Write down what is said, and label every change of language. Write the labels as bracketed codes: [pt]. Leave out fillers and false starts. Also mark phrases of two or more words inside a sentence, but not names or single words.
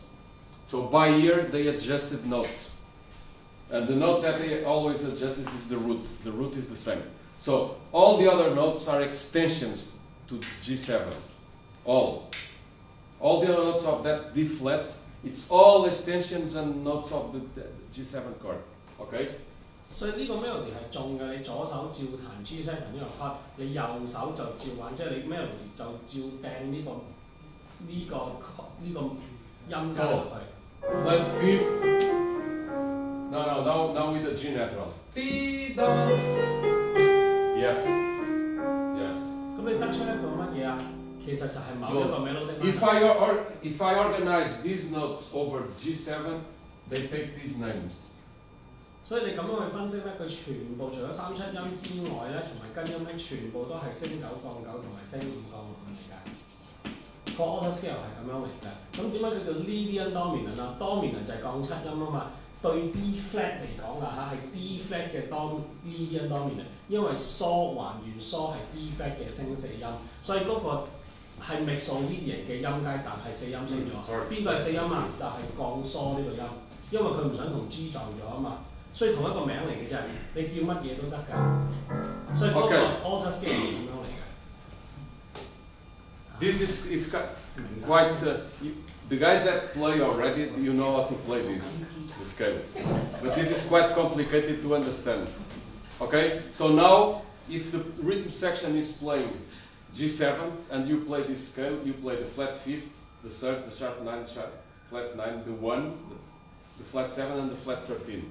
[en] So by ear they adjusted notes, and the note that they always adjust is the root. The root is the same. So all the other notes are extensions to G7. All the other notes of that D flat, it's all extensions and notes of the G7 chord. Okay? [yue] 所以呢個 melody 係中嘅，你左手照彈 G7 呢個 part， 你右手就照玩，即係你 melody 就照掟呢個音階落去。 [en] Flat fifth. No, with the G natural. Yes. [yue] 咁你得出一個乜嘢啊？其實就係某一個 melody。 [en] If I organize these notes over G7, they take these names. [yue] 所以你咁樣去分析咧，佢全部除咗3、7音之外咧，同埋根音咧，全部都係升9降9同埋升5降5嚟㗎。個 [en] auto scale [yue] 係咁樣嚟嘅。咁點解佢叫 [en] Lydian dominant [yue] 啊 ？dominant 就係降7音啊嘛。對 [en] D flat [yue] 嚟講啊嚇，係 [en] D flat [yue] 嘅 [en] Lydian dominant， [yue] 因為疏還原疏係 [en] D flat [yue] 嘅升4音，所以嗰個係 mixolydian 嘅音階，但係4音升咗。邊個係4音啊？就係降疏呢個音，因為佢唔想同 G 撞咗啊嘛。所以同一個名嚟嘅啫，你叫乜嘢都得㗎。所以嗰個 [en] auto scale [yue] 係咁樣嚟嘅。 [en] This is quite. The guys that play already, you know how to play the scale, but this is quite complicated to understand. Okay, so now if the rhythm section is playing G7 and you play this scale, you play the flat fifth, the third, the sharp 9, flat 9, the 1, the flat 7 and the flat 13.